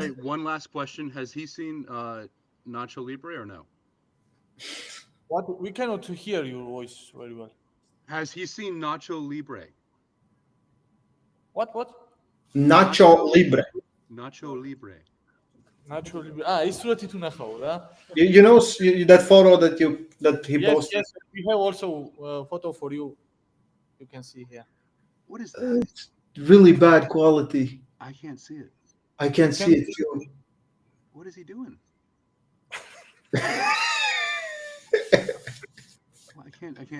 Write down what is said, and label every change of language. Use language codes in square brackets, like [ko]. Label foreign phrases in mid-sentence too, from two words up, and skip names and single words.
[en] Hey, one last question: has he seen Nacho Libre or no? What? We cannot hear your voice very well. Has he seen Nacho Libre? What? Nacho Libre. Nacho Libre. Naturally. [ka] ის სურათი თუ ნახავ რა. [en] You know that photo that he Yes, posted. yes. We have also a photo for you. You can see here. What is that? It's really bad quality. I can't see it. I can't see it too. What is he doing? I can't.